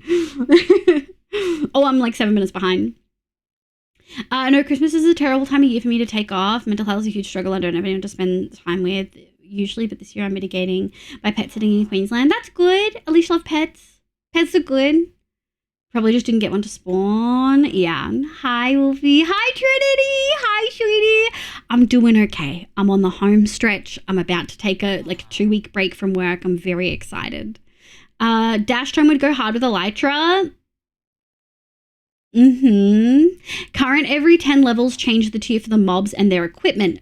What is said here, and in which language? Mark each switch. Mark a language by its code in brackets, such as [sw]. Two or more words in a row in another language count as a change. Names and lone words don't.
[en] Oh, I'm like 7 minutes behind. No, Christmas is a terrible time of year for me to take off. Mental health is a huge struggle. I don't have anyone to spend time with usually, but this year I'm mitigating by pet sitting in Queensland. That's good. At least I love pets. Pets are good. Probably just didn't get one to spawn. Yeah. Hi, Wolfie. Hi, Trinity. Hi, sweetie. I'm doing okay. I'm on the home stretch. I'm about to take a 2-week break from work. I'm very excited. Dash Tome would go hard with Elytra. Current every 10 levels change the tier for the mobs and their equipment.